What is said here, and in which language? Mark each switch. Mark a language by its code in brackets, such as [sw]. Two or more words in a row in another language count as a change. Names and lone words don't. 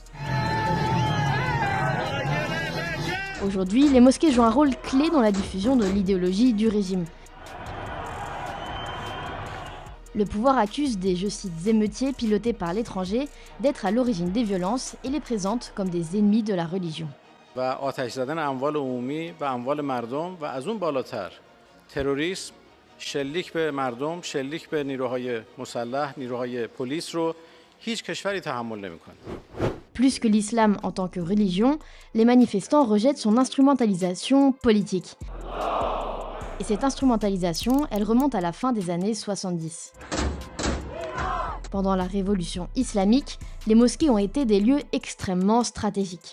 [fr] Aujourd'hui, les mosquées jouent un rôle clé dans la diffusion de l'idéologie du régime. Le pouvoir accuse des, je cite, émeutiers pilotés par l'étranger d'être à l'origine des violences et les présente comme des ennemis de la religion. [fa] و آتش زدن اموال عمومی و اموال مردم و از اون بالاتر تروریسم شلیک به مردم شلیک به نیروهای مسلح نیروهای پلیس رو هیچ کشوری تحمل نمی‌کنه. [fr] Plus que l'islam en tant que religion, les manifestants rejettent son instrumentalisation politique. Et cette instrumentalisation, elle remonte à la fin des années 70. Pendant la révolution islamique, les mosquées ont été des lieux extrêmement stratégiques.